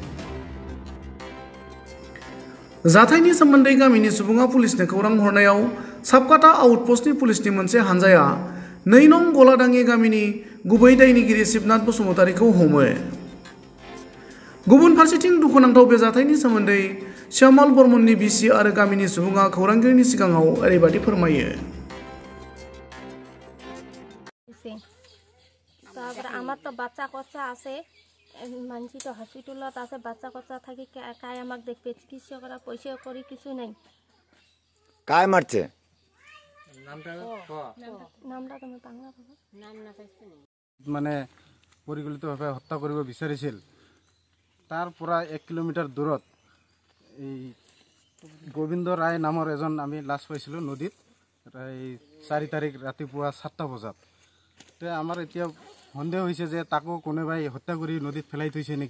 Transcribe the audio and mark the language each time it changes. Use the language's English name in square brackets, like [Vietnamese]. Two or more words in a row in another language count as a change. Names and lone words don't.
[Bodo] जाथायनि सोमोन्दै गामिनि सुबुङा पुलिसनो खौरां हरनायाव साबकाटा आउटपस्टनि पुलिसनि मोनसे हानजाया 2 नं गलादाङि गामिनि गुबै दायनिगिरि शिबनाथ बसुमतारीखौ हमो। गुबुन फारसेथिं दुखुनांथाव बे जाथायनि सोमोन्दै श्यामल बर्मननि बिसि आरो गामिनि सुबुङा खौरांगिरिनि सिगाङाव ओरैबायदि फोरमायो। [Bangla] আমার তো বাচ্চা কচ্চা আছে, মানসি তো হসপিটালত আছে, বাচ্চা কচ্চা থাকি কাই আমাক দেখবে, চিকিৎসা করা পয়সা করি কিছু নাই। কাই মারছে? নামটা তুমি বাংলা বলো। নাম না পাইছি না। [Assamese] মানে পরিকল্পিতভাৱে হত্যা কৰিব বিচাৰিছিল। তাৰ পৰা 1 কিলোমিটাৰ দূৰত এই গোবিন্দ ৰায় নামৰ এজন আমি লাশ পাইছিলোঁ নদীত, এই 4 তাৰিখ ৰাতিপুৱা 7টা বজাত। আমাৰ এতিয়া সন্দেহ হৈছে যে তাকো কোনোবাই হত্যা কৰি নদীত পেলাই থৈছে নেকি।